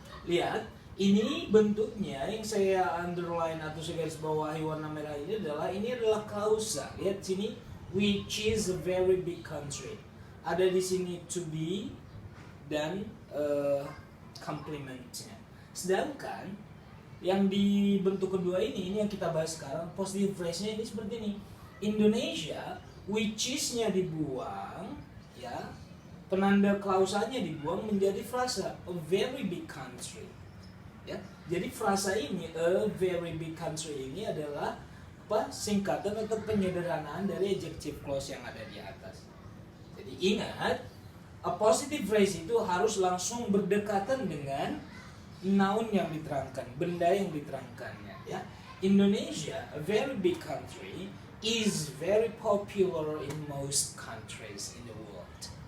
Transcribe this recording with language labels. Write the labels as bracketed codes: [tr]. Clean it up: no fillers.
[id] Lihat, ini bentuknya yang saya underline atau saya garis bawahi warna merah ini adalah klausa. Lihat sini, [en] which is a very big country. [id] Ada di sini to be dan complementnya. Sedangkan yang di bentuk kedua ini yang kita bahas sekarang, positive phrase-nya ini seperti ini. Indonesia, which is-nya dibuang ya. Penanda klausanya dibuang menjadi frasa [en] a very big country. [id] Ya. Jadi frasa ini [en] a very big country [id] ini adalah singkatan atau penyederhanaan dari adjective clause yang ada di atas. Jadi ingat, a positive phrase itu harus langsung berdekatan dengan noun yang diterangkan, benda yang diterangkannya ya. [en] Indonesia, a very big country, is very popular in most countries in the world.